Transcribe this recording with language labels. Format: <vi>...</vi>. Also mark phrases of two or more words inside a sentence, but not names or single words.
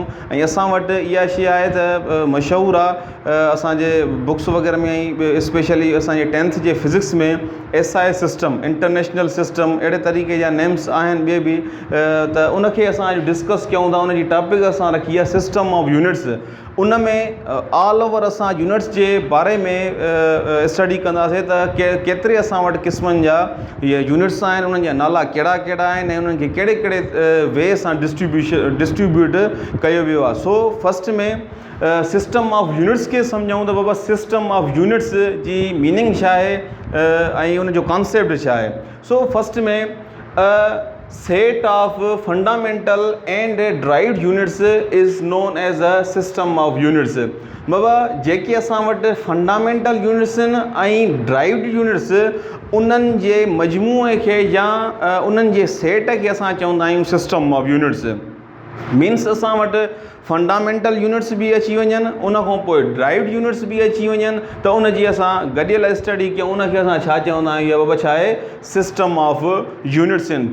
<sd>ऐं असां वटि इहा शइ आहे त मशहूरु आहे असांजे बुक्स वग़ैरह में, ऐं स्पेशली असांजे 10th जे फिज़िक्स में</sd> <en>SI system, international system,</en> <sd>अहिड़े तरीक़े जा नेम्स आहिनि ॿिए बि, त उनखे असां अॼु डिस्कस कयूं था। उनजी टॉपिक असां रखी आहे</sd> <en>system of units.</en> <sd>उन में</sd> <en>all over</en> <sd>असां यूनिट्स जे बारे में स्टडी कंदासीं त केतिरे असां वटि क़िस्मनि जा इहे यूनिट्स आहिनि, उन्हनि जा नाला कहिड़ा कहिड़ा आहिनि ऐं उन्हनि खे कहिड़े कहिड़े वे सां डिस्ट्रीब्यूट कयो वियो आहे। सो फस्ट में</sd> <en>system of units</en> <sd>खे सम्झूं त बाबा</sd> <en>system of units</en> <sd>जी मीनिंग छा आहे ऐं उनजो कॉन्सेप्ट छा आहे।</sd> <en>so first में set of fundamental and derived units is known as a system of units।</en> <sd>बाबा जेके असां वटि</sd> <en>fundamental units</en> <sd>आहिनि ऐं</sd> <en>derived units,</en> <sd>उन्हनि जे मजमूए खे या उन्हनि जे सेट खे असां चवंदा आहियूं</sd> <en>system of units.</en> <sd>मीन्स असां वटि</sd> <en>fundamental units</en> <sd>बि अची वञनि, उन खां पोइ</sd> <en>derived units</en> <sd>बि अची वञनि, त उनजी असां गॾियल स्टडी कयूं, उनखे असां छा चवंदा आहियूं, इहा बाबा छा आहे</sd> <en>system of units</en> <sd>आहिनि।</sd>